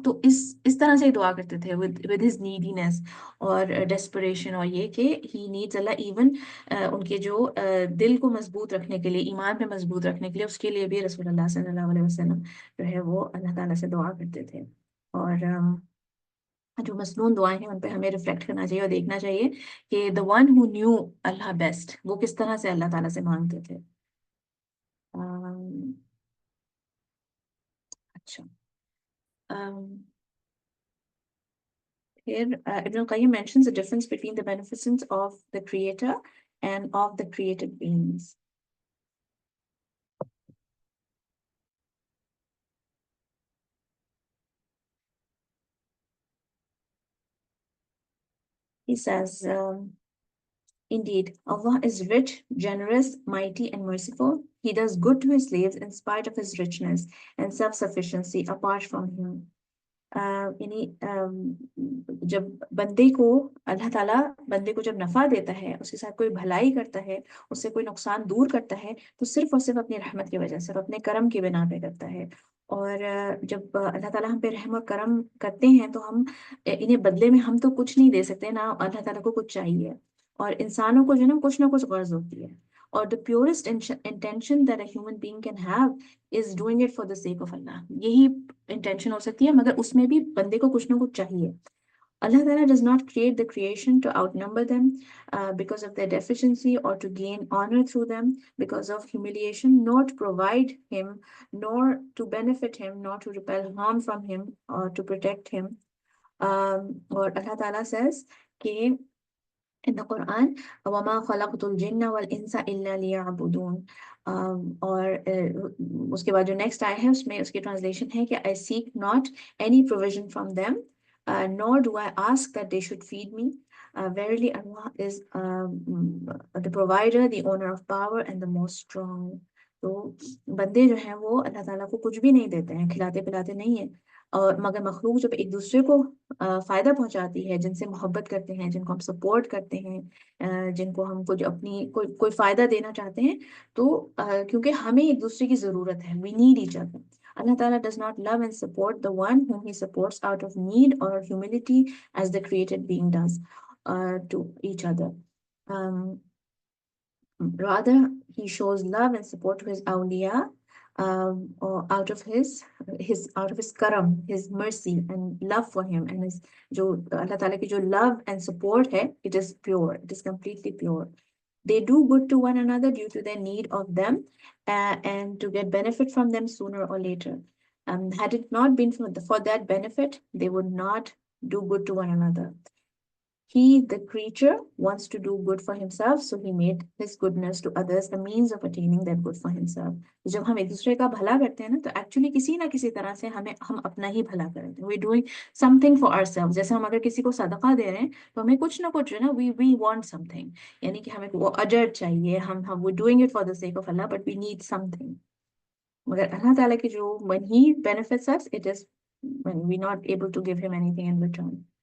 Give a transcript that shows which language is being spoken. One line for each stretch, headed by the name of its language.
Urdu: تو اس طرح سے ہی دعا کرتے تھے
English: with his neediness
Urdu: اور ڈیسپریشن، اور یہ کہ
English: he needs اللہ even
Urdu: ان کے جو دل کو مضبوط رکھنے کے لیے، ایمان پہ مضبوط رکھنے کے لیے، اس کے لیے بھی رسول اللہ صلی اللہ علیہ وسلم جو ہے وہ اللہ تعالیٰ سے دعا کرتے تھے. اور جو مسنون دعائیں ہیں ان پہ ہمیں ریفلیکٹ کرنا چاہیے اور دیکھنا چاہیے کہ
English: the one who knew
Urdu: Allah best وہ کس طرح سے اللہ تعالیٰ سے مانگتے تھے.
English: اچھا، here Ibn al-Qayyim mentions the difference between the beneficence of the creator and of the created beings. He says, indeed, Allah is rich, generous, mighty, and merciful. He does good to his slaves in spite of his richness and self-sufficiency apart from him.
Urdu: یعنی جب بندے کو اللہ تعالیٰ بندے کو جب نفع دیتا ہے، اس کے ساتھ کوئی بھلائی کرتا ہے، اس سے کوئی نقصان دور کرتا ہے، تو صرف اور صرف اپنی رحمت کی وجہ سے، اپنے کرم کی بنا پہ کرتا ہے. اور جب اللہ تعالیٰ ہم پہ رحم اور کرم کرتے ہیں تو ہم انہیں بدلے میں ہم تو کچھ نہیں دے سکتے، نہ اللہ تعالیٰ کو کچھ چاہیے. اور انسانوں کو جو ہے نا کچھ نہ کچھ غرض ہوتی ہے.
English: اور the purest intention that a human being can have is doing it for the sake of Allah.
Urdu: یہی انٹینشن ہو سکتی ہے، مگر اس میں بھی بندے کو کچھ نہ کچھ چاہیے.
English: Allah Ta'ala does not create the creation to outnumber them because of their deficiency, or to gain honor through them because of humiliation, nor to provide him, nor to benefit him, nor to repel harm from him, or to protect him. Or Allah Ta'ala says کہ in the Quran,
Arabic: وَمَا خَلَقْتُ الْجِنَّ وَالْإِنسَ إِلَّا لِيَعْبُدُونَ.
Urdu: اور اس کے بعد جو next آئے ہے اس میں اس کی ٹرانسلیشن ہے کہ
English: I seek not any provision from them, nor do I ask that they should feed me. Verily Allah is the provider, the owner of power, and the most strong.
Urdu: تو بندے جو ہیں وہ اللہ تعالیٰ کو کچھ بھی نہیں دیتے ہیں، کھلاتے پلاتے نہیں ہیں. اور مگر مخلوق جب ایک دوسرے کو فائدہ پہنچاتی ہے، جن سے محبت کرتے ہیں، جن کو ہم سپورٹ کرتے ہیں، جن کو ہم کچھ اپنی کوئی فائدہ دینا چاہتے ہیں، تو کیونکہ ہمیں ایک دوسرے کی ضرورت ہے،
English: we need each other. Allah Ta'ala does not love and support the one whom he supports out of need or humility as the created being does to each other. Rather, he shows love and support to his awliya or out of his karam, his mercy and love for him, and his
Urdu: jo Allah Ta'ala ki jo
English: love and support hai, it is pure, it is completely pure. They do good to one another due to their need of them and to get benefit from them sooner or later. Had it not been for that benefit, they would not do good to one another. He, the creature, wants to do good for himself, so he made his goodness to others the means of attaining that good for himself.
Urdu: جب ہم ایک دوسرے کا بھلا کرتے ہیں نا، تو ایکچولی کسی نہ کسی طرح سے ہم اپنا ہی بھلا کرتے ہیں.
English: we're doing something for ourselves.
Urdu: جیسے ہم اگر کسی کو صدقہ دے رہے ہیں تو ہمیں کچھ نہ کچھ جو ہے نا
English: we want something،
Urdu: یعنی کہ ہمیں وہ اجر چاہیے.
English: ہم we're doing it for the sake of Allah, but we need something.
Urdu: مگر اللہ تعالیٰ کی جو
English: when he benefits us, it is when we're not able to give him anything in return.